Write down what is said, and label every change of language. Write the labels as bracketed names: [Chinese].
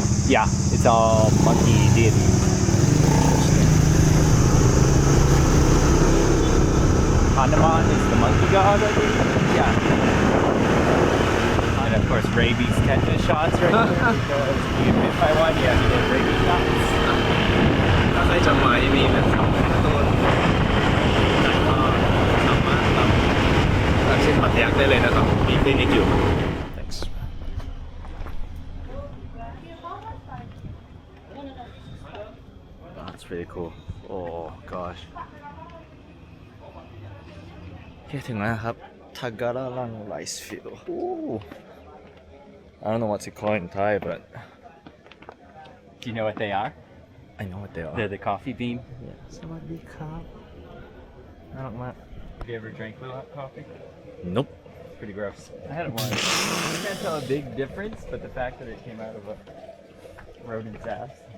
[English] Yeah, it's all monkey deity. Hanuman is the monkey god, I think. Yeah. And of course, rabies tetanus shots right here. Because if you get bit by one, you have to get rabies shots. [Thai] ถ้าใครจะมาที่นี่นะครับโดนจัดก็สามารถรับเช็คบัตรทะยักได้เลยนะครับมีคลินิกอยู่ [English] Thanks That's really cool Oh gosh [Thai] โอเคถึงแล้วนะครับ Tagaralang Rice Field Ooh. [English] I don't know what to call in Thai but Do you know what they are? I know what they are They're the coffee bean. [Thai] สวัสดีครับน่ารักมาก [English] Have you ever drank blue hot coffee? Nope Pretty gross. I had it once. You can't tell a big difference, but the fact that it came out of a rodent's ass.